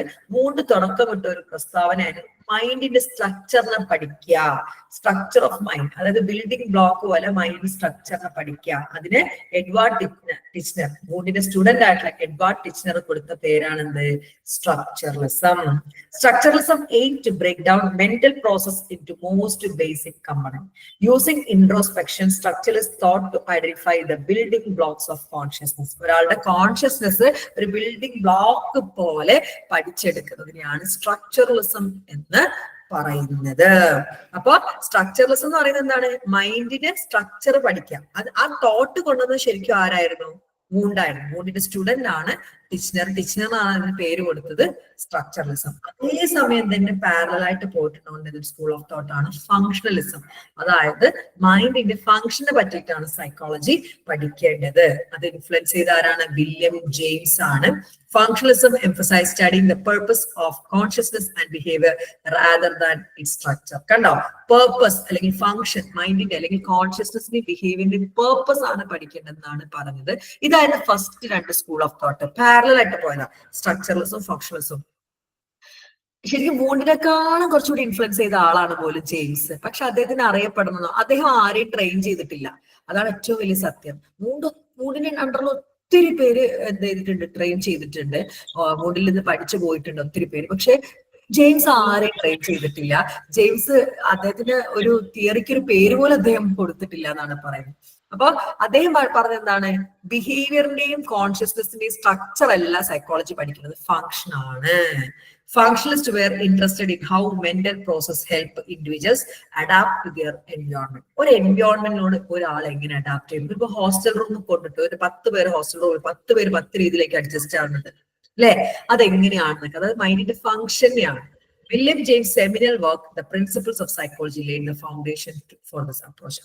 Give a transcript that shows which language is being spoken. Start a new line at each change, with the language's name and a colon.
Malayalam: Wound തുടക്കമിട്ട ഒരു പ്രസ്താവനയാണ് മൈൻഡിന്റെ സ്ട്രക്ചറിനെ പഠിക്കുക. സ്ട്രക്ചർ ഓഫ് മൈൻഡ്, അതായത് ബിൽഡിംഗ് ബ്ലോക്ക് പോലെ മൈൻഡ് സ്ട്രക്ചറിനെ പഠിക്കുക. അതിന് എഡ്വാർഡ് ടിച്ച്നർ, വൂണ്ടിന്റെ സ്റ്റുഡന്റ് ആയിട്ടുള്ള എഡ്വാർഡ് ടിച്ച്നർ കൊടുത്ത പേരാണെന്ത്? Structuralism.
English: Structuralism aimed to break down mental process into most basic components. Using introspection, structuralists thought to identify the building blocks of consciousness.
Malayalam: ഒരാളുടെ consciousness ഒരു building block പോലെ പഠിച്ചെടുക്കുന്നതിനെയാണ് structuralism എന്ന് പറയുന്നത്. അപ്പൊ structuralism എന്ന് പറയുന്നത് എന്താണ്? മൈൻഡിന്റെ സ്ട്രക്ചർ പഠിക്കാം. ആ തോട്ട് കൊണ്ടുവന്നത് ശരിക്കും ആരായിരുന്നു? വൂണ്ടായിരുന്നു. വൂണ്ടിന്റെ സ്റ്റുഡന്റ് ആണ് ടിച്ച്നറാണ് അതിന് പേര് കൊടുത്തത് സ്ട്രക്ചറലിസം. അതേസമയം തന്നെ പാരലൽ ആയിട്ട് പോയിട്ടുണ്ടോ സ്കൂൾ ഓഫ് തോട്ട് ആണ് ഫങ്ഷണലിസം. അതായത് മൈൻഡിന്റെ ഫങ്ഷനെ പറ്റിയിട്ടാണ് സൈക്കോളജി പഠിക്കേണ്ടത്. അത് ഇൻഫ്ലുവൻസ് ചെയ്ത ആരാണ്? വില്യം ജെയിംസ് ആണ്.
English: Functionalism emphasized studying the purpose of consciousness and behavior rather than its structure.
Malayalam: കണ്ടോ? പേർപ്പസ് അല്ലെങ്കിൽ ഫങ്ഷൻ, മൈൻഡിന്റെ അല്ലെങ്കിൽ കോൺഷ്യസ്നസിന്റെ ബിഹേവിയറിന്റെ പേർപ്പസ് ആണ് പഠിക്കേണ്ടതെന്നാണ് പറഞ്ഞത്. ഇതായിരുന്നു ഫസ്റ്റ് രണ്ട് സ്കൂൾ ഓഫ് തോട്ട്. പാരലൽ ആയിട്ട് പോയതാ സ്ട്രക്ചറലിസം, ഫങ്ഷണലിസം. ശരിക്കും വൂണ്ടിനെക്കാളും കുറച്ചുകൂടി ഇൻഫ്ലുവൻസ് ചെയ്ത ആളാണ് പോലും ജെയിംസ്. പക്ഷെ അദ്ദേഹത്തിന് അറിയപ്പെടുന്നതോ അദ്ദേഹം ആരെയും ട്രെയിൻ ചെയ്തിട്ടില്ല. അതാണ് ഏറ്റവും വലിയ സത്യം. വൂണ്ടിന്റെ അണ്ടറിൽ ഒത്തിരി പേര് എന്ത് ചെയ്തിട്ടുണ്ട്? ട്രെയിൻ ചെയ്തിട്ടുണ്ട്. വൂണ്ടിൽ നിന്ന് പഠിച്ചു പോയിട്ടുണ്ട് ഒത്തിരി പേര്. പക്ഷെ ജെയിംസ് ആരെയും ട്രെയിൻ ചെയ്തിട്ടില്ല. ജെയിംസ് അദ്ദേഹത്തിന് ഒരു തിയറിക്ക് ഒരു പേര് പോലും അദ്ദേഹം കൊടുത്തിട്ടില്ല എന്നാണ് പറയുന്നത്. അപ്പൊ അദ്ദേഹം പറഞ്ഞത് എന്താണ്? ബിഹേവിയറിന്റെയും കോൺഷ്യസ്നെസിന്റെയും സ്ട്രക്ചർ അല്ല സൈക്കോളജി പഠിക്കുന്നത്, ഫങ്ഷൻ ആണ്.
English: Functionalists were interested in how mental process help individuals adapt to their environment.
Malayalam: ഒരു എൻവയോൺമെന്റിനോട് ഒരാൾ എങ്ങനെ അഡാപ്റ്റ് ചെയ്യും? ഇപ്പൊ ഹോസ്റ്റൽ റൂമിൽ കൊണ്ടിട്ട് ഒരു 10 പേര് ഹോസ്റ്റൽ റൂമിൽ 10 പേര് 10 രീതിയിലേക്ക് അഡ്ജസ്റ്റ് ആവുന്നുണ്ട് അല്ലെ? അതെങ്ങനെയാണെന്നൊക്കെ, അതായത് മൈൻഡിന്റെ ഫങ്ഷനെയാണ്.
English: William James seminal work the principles of psychology laid the foundation for this approach.